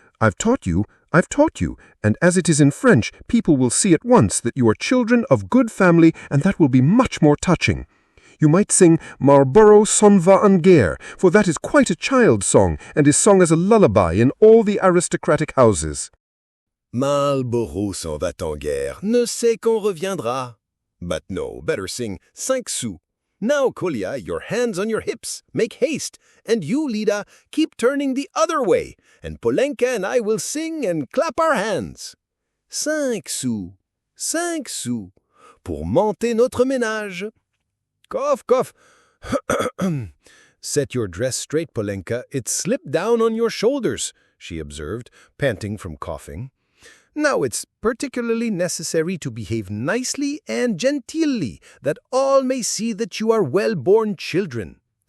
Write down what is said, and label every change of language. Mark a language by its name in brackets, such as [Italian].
[English] I've taught you, and as it is in French, people will see at once that you are children of good family, and that will be much more touching. You might sing [French] Marlborough s'en va en guerre, [English] for that is quite a child's song, and is sung as a lullaby in all the aristocratic houses. [French] Marlborough s'en va en guerre, ne sait qu'on reviendra. [English] But no, better sing 5 sous. Now, Kolya, your hands on your hips, make haste, and you, Lida, keep turning the other way, and Polenka and I will sing and clap our hands. [French] 5 sous, pour monter notre ménage. [English] Cough, cough. Set your dress straight, Polenka. It slipped down on your shoulders, she observed, panting from coughing. Now it's particularly necessary to behave nicely and genteelly, that all may see that you are well-born children.